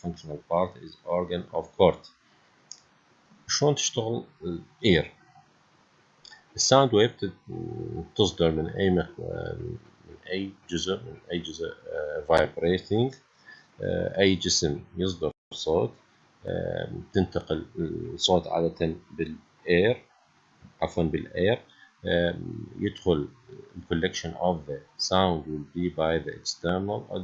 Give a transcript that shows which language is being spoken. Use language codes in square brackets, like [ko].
[en] functional part is organ of Corti. [ar] شلون تشتغل الإير؟ الساوند ويف تصدر من أي جزء vibrating. أي جسم يصدر صوت تنتقل الصوت عادة بالإير يدخل [en] collection of the sound will be by the external